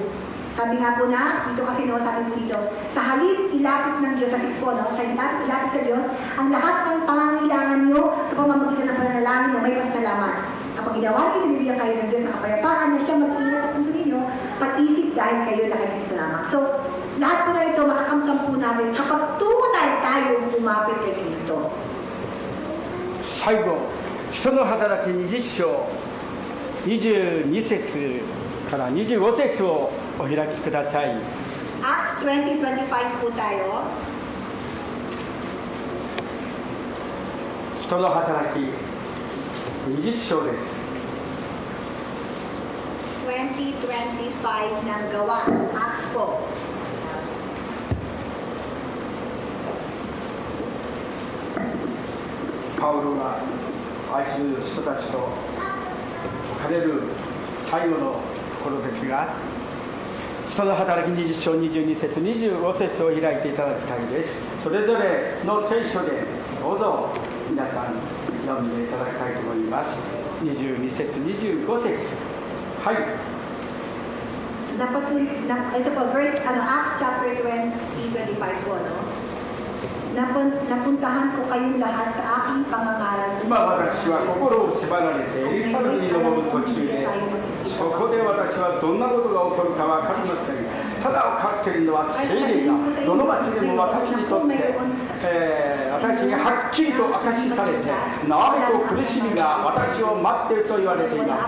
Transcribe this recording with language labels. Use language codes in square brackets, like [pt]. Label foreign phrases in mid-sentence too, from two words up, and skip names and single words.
[tl] Sabi nga po na, dito kasi sabi po dito, sa halip ilapit ng Diyos sa sispo, sa ilapit sa Diyos, ang lahat ng pangangailangan nyo sa pamamagitan ng pananalangin na may pasalamat. Kapag ginawa niyo, bibigyan kayo ng Diyos ng kapayapaan na siya mag-iingat sa puso ninyo, pag-isip dahil kayo na kay Kristo lamang. So, lahat po na ito, makakamtam po natin kapag tunay tayong umapit kay Kristo. [ja] 最後、人の働き20章22節から25節をお開きください。 [tl] Acts 20:25 po tayo. [ja] 人の働き20章です。 [tl] 20:25 ng gawa. Acts po. [ja] Paulo が愛する人たちと語る最後のところですが、人の働き20章22節25節を開いていただきたいです。それぞれの聖書でどうぞ皆さん読んでいただきたいと思います。22節25節、はい。 [tl] Ito po, verse, Acts chapter 20:25 po, no? Napuntahan ko kayong lahat sa aking pangangaral. [ja] 今私は心を縛られてエリサレムに登る途中で、そこで私はどんなことが起こるか分かりません。ただ分かっているのは聖霊がどの町でも私にとって、私にはっきりと明かしされて、縄と苦しみが私を待っていると言われています。